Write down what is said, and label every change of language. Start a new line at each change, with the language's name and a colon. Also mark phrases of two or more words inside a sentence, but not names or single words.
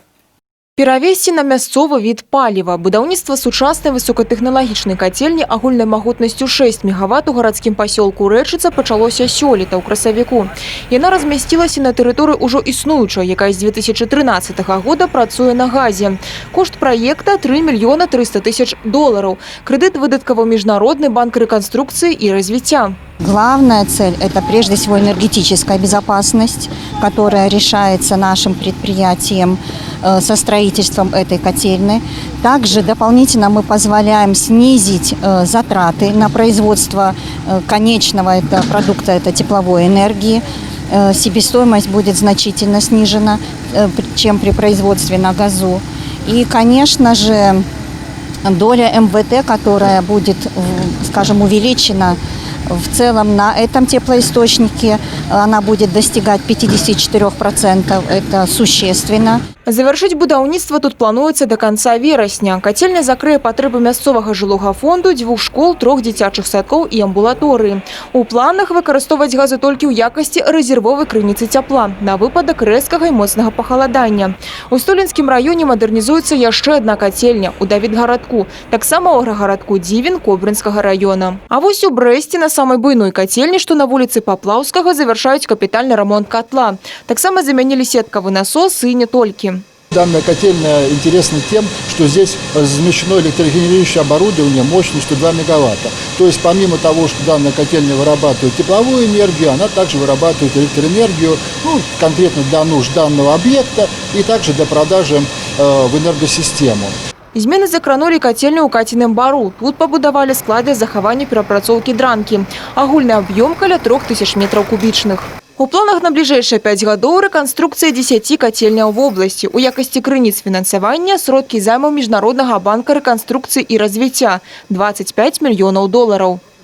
Belarusian: Перавесці на мясцовы від паліва. Будаўніцтва сучаснай высокатэхналагічнай кацельні агульнай магутнасцю 6 мегаватт у гарадскім пасёлку Рэчыца пачалося сёлета ў красавіку. Яна размясцілася на тэрыторыі ўжо існуючай, якая з 2013 года працуе на газе. Кошт праекта $3 300 000. Крэдыт выдаткаваў Міжнародны банк рэканструкцыі і развіцця.
Russian: Главная цель – это прежде всего энергетическая безопасность, которая решается нашим предприятием со строительством этой котельной. Также дополнительно мы позволяем снизить затраты на производство конечного продукта, это тепловой энергии. Себестоимость будет значительно снижена, чем при производстве на газу. И, конечно же, доля МВТ, которая будет, скажем, увеличена в целом на этом теплоисточнике, она будет достигать 54%. Это существенно.
Belarusian: Завяршыць будаўніцтва тут плануецца
Russian: до конца
Belarusian: верасня. Кацельня закрые патрэбы мясцовага жылога фонду, 2 школ, 3 дзіцячых садкоў і амбулаторыі. У планах выкарыстоўваць газы толькі ў якасці рэзервовай крыніцы цяпла на выпадак рэзкага і моцнага пахаладання. У Столінскім раёне мадэрнізуецца яшчэ адна кацельня у Давідгарадку, таксама ў аграгарадку Дзівін Кобрынскага раёна. А вось у Брэсце на самай буйной кацельні, што на вуліцы Паплаўскага, завяршаюць капітальны рамонт котла. Таксама замянілі сеткавы насос і не толькі.
Russian: Данная котельная интересна тем, что здесь размещено электрогенерирующее оборудование мощностью 2 мегаватта. То есть помимо того, что данная котельня вырабатывает тепловую энергию, она также вырабатывает электроэнергию, конкретно для нужд данного объекта и также для продажи в энергосистему.
Belarusian: Змены закранулі кацельню ў Каціным бару. Тут пабудавалі склад для захавання перапрацоўкі дранкі. Агульны аб'ём каля 3000 метраў кубічных. У планах на бліжэйшыя 5 гадоў рэканструкцыя 10 кацельняў в обласці. У якасці крыніц фінансавання сродкі займаў Міжнароднага банка рэканструкцыі і развіцця – $25 мільёнаў.